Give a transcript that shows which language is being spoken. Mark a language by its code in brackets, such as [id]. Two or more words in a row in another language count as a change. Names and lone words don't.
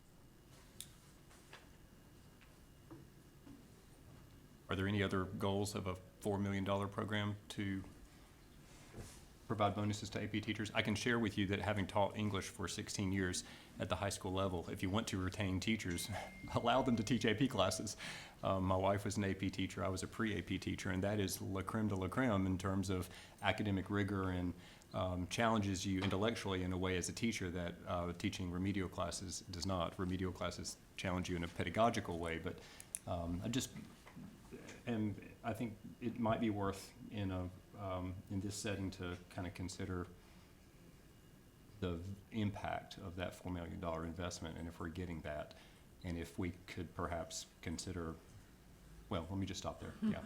[en] Are there any other goals of a $4 million program to provide bonuses to AP teachers? I can share with you that having taught English for 16 years at the high school level, if you want to retain teachers, allow them to teach AP classes. My wife was an AP teacher, I was a pre-AP teacher, and that is [fr] la creme de la creme [en] in terms of academic rigor and challenges you intellectually in a way as a teacher that teaching remedial classes does not. Remedial classes challenge you in a pedagogical way, but and I think it might be worth in this setting to kind of consider the impact of that $4 million investment, and if we're getting that, and if we could perhaps consider, well, let me just stop there, yeah.